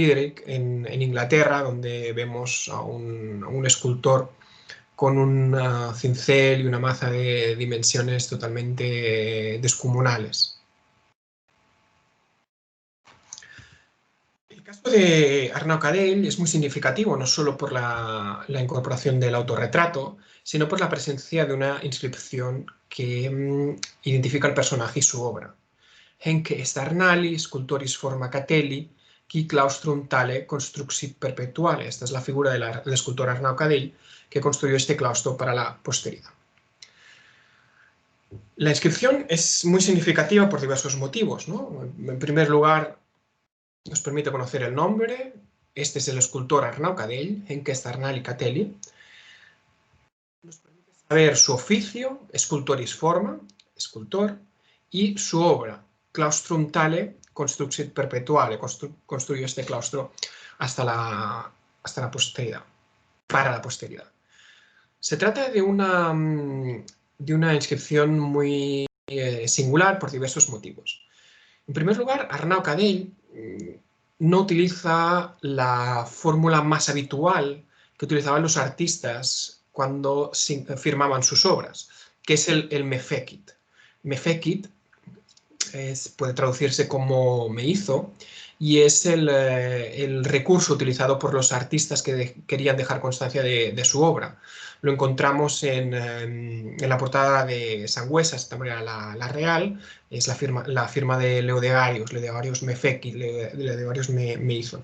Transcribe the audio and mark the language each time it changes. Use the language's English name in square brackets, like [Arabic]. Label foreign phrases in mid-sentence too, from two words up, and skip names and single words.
[Spanish] Bríderic en Inglaterra, donde vemos a un escultor con un cincel y una maza de dimensiones totalmente descomunales. caso de Arnau Cadell es muy significativo, no solo por la incorporación del autorretrato, sino por la presencia de una inscripción que identifica al personaje y su obra. [Latin] Henc est Arnali, scultoris forma Catelli, qui claustrum tale construxit perpetuale. [Spanish] Esta es la figura del escultor Arnau Cadell, que construyó este claustro para la posteridad. La inscripción es muy significativa por diversos motivos, ¿no? En primer lugar, nos permite conocer el nombre. Este es el escultor Arnau Cadell, [Latin] Henc est Arnali Catelli. [Spanish] Nos permite saber su oficio, [Latin] scultoris forma, [Spanish] escultor, y su obra, [Latin] claustrum tale construxit perpetuale, [Spanish] construyó este claustro hasta la posteridad, para la posteridad. Se trata de una inscripción muy singular por diversos motivos. En primer lugar, Arnau Cadell no utiliza la fórmula más habitual que utilizaban los artistas cuando firmaban sus obras, que es el [Latin] me fecit. Me fecit [Spanish] puede traducirse como me hizo, y es el recurso utilizado por los artistas que querían dejar constancia de su obra. Lo encontramos en la portada de Sangüesa, también la real, es la firma de Leodegarius [Latin] me fecit, [Spanish] Leodegarius me hizo.